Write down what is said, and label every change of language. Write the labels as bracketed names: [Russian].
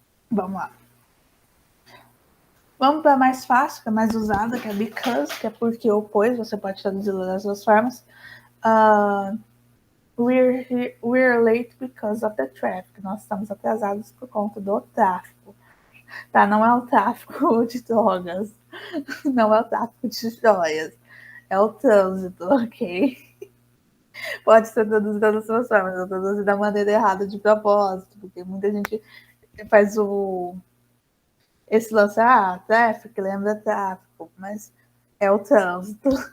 [Portuguese] Vamos lá. Vamos para a mais fácil, que é mais usada, que é because, que é porque ou pois, você pode traduzir das duas formas. [English] We're late because of the traffic. [Portuguese] Nós estamos atrasados por conta do tráfego. Tá? Não é o tráfico de drogas. Não é o tráfico de joias. É o trânsito, ok? Pode ser traduzido das suas formas, eu traduzi da maneira errada de propósito, porque muita gente faz esse lance, tráfico, lembra tráfico, mas é o trânsito.